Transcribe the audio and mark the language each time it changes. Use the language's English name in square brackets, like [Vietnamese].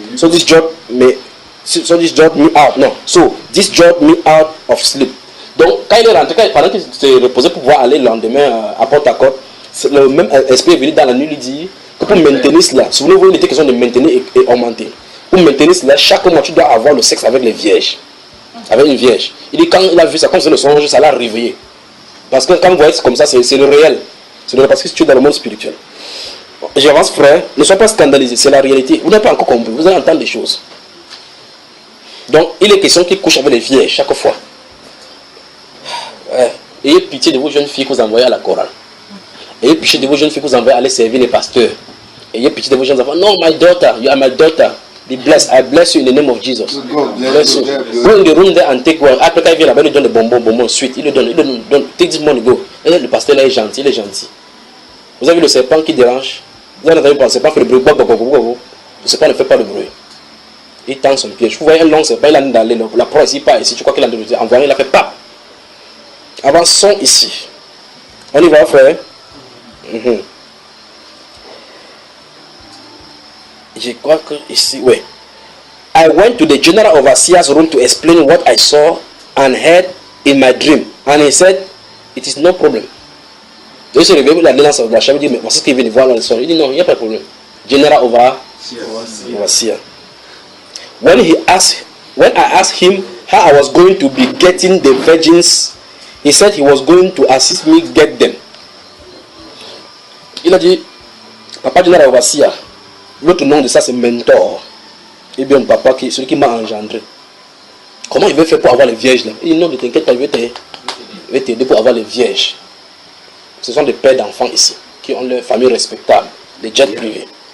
[English] So this jolt me out. No. So this jolt me out of sleep. [French] Donc quand il est rentré, pendant qu'il s'est reposé pour pouvoir aller le lendemain à Port Harcourt, le même esprit est venu dans la nuit lui dit que pour maintenir cela, souvenez-vous, il était question de maintenir et augmenter. Pour maintenir cela, chaque mois tu dois avoir le sexe avec les vierges. Avec une vierge. Il dit quand il a vu ça, comme c'est le songe, ça l'a réveillé. Parce que quand vous voyez comme ça, c'est le réel. C'est le réel parce que tu es dans le monde spirituel. J'avance, frère, ne sois pas scandalisé, c'est la réalité. Vous n'avez pas encore compris, vous allez entendre des choses. Donc, il est question qu'il couche avec les vierges chaque fois. Ouais. Ayez pitié de vos jeunes filles que vous envoyez à la chorale. Ayez pitié de vos jeunes filles que vous envoyez aller servir les pasteurs. Ayez pitié de vos jeunes enfants. [English] No, my daughter, you are my daughter. Be blessed. I bless you in the name of Jesus. Bless you. Go in the room there and take one. [French] Après, quand il vient là-bas, il lui donne des bonbons, sweet. Il lui donne. [English] Take this money, go. [French] Et le pasteur là est gentil, il est gentil. Vous avez vu le serpent qui dérange? Vous avez entendu le serpent fait le bruit. Le serpent ne fait pas de bruit. Il tend son piège. Vous voyez un long serpent, il a dans la proie ici, pas ici. Tu crois qu'il a envoyé, il a fait pas. Avançons ici. On y va, frère. Je crois que ici, oui. [English] I went to the general overseer's room to explain what I saw and heard in my dream. And he said, it is no problem. [French] Donc il se réveille, il a dans la chambre, il dit, mais voici ce qu'il vient de voir dans le soir. Il dit, non, il n'y a pas de problème. [English] General overseer. When I asked him how I was going to be getting the virgins, he said he was going to assist me get them. [French] Il a dit, papa general overseer, l'autre nom de ça c'est mentor. Et bien papa, celui qui m'a engendré. Comment il veut faire pour avoir les vierges là? Il dit non, ne t'inquiète pas, je vais t'aider pour avoir les vierges. Ce sont des pères d'enfants ici, qui ont leur famille respectable, des jets privés.